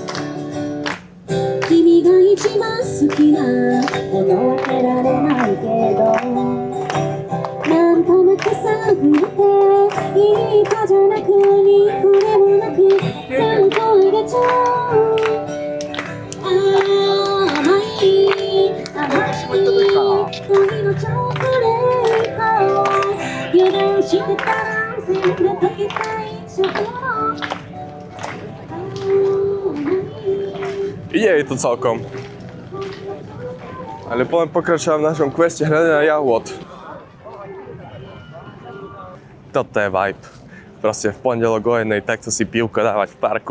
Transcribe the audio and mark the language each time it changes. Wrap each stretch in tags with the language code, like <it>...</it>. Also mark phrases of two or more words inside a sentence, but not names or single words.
<ja>君が一番好きなものは得られないけどなんとなく探っていいかじゃなくにこれもなく3個入れちゃう甘い恋のチョコレート油断してたら全部溶けたいチョコ</ja> <sk>Ide jej to celkom. Ale poďme pokračovať v našom queste hľadania jahôd. Toto je vibe. Proste v pondelok o jednej takto si pivko dávať v parku.</sk>